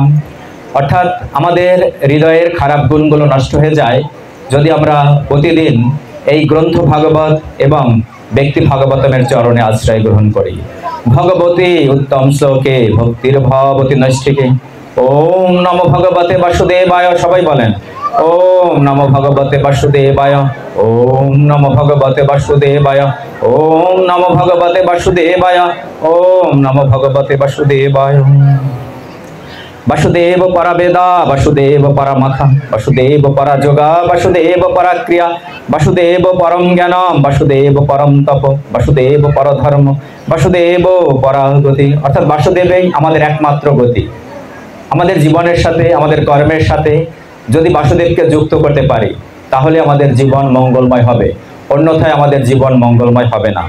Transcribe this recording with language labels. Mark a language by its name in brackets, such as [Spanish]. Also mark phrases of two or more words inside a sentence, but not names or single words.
[Bangla] অর্থাৎ আমাদের হৃদয়ের খারাপ গুণগুলো নষ্ট হয়ে যায় যদি আমরা প্রতিদিন এই গ্রন্থ ভাগবত এবং ব্যক্তি ভাগবতমের চরণে আশ্রয় গ্রহণ করি। [Sanskrit] ভগবতী উত্তম শ্লোকে ভক্তির ভবতী নৈষ্ঠিকে। ওম নমো ভগবতে বাসুদেবায়, [Bangla] সবাই বলেন [Sanskrit] ওম নমো ভগবতে বাসুদেবায়, ওম নমো ভগবতে বাসুদেবায়, ওম নমো ভগবতে বাসুদেবায়, ওম নমো ভগবতে বাসুদেবায়। বাসুদেব পরা বেদা বাসুদেব পরা মাখা বাসুদেব পরা যোগা বাসুদেব পরা ক্রিয়া বাসুদেব পরম জ্ঞানম বাসুদেব পরম তপ বাসুদেব পর ধর্ম বাসুদেব পরা গতি। [Bangla] অর্থাৎ বাসুদেবই আমাদের একমাত্র গতি। আমাদের জীবনের সাথে, আমাদের কর্মের সাথে যদি বাসুদেবকে যুক্ত করতে পারি তাহলে আমাদের জীবন মঙ্গলময় হবে, অন্যথায় আমাদের জীবন মঙ্গলময় হবে না।